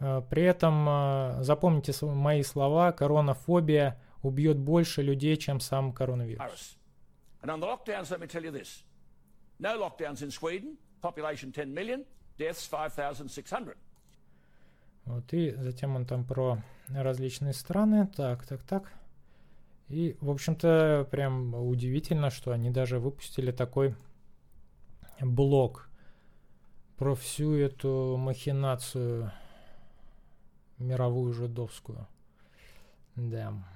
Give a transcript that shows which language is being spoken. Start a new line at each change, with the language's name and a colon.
Russian: При этом запомните мои слова, коронафобия убьет больше людей, чем сам коронавирус.
English: And on the lockdowns, let me tell you this. No lockdowns in Sweden, population 10 million, deaths 5,600.
Russian: Вот и затем он там про различные страны. Так, так, так. И, в общем-то, прям удивительно, что они даже выпустили такой блог про всю эту махинацию мировую жидовскую. Да.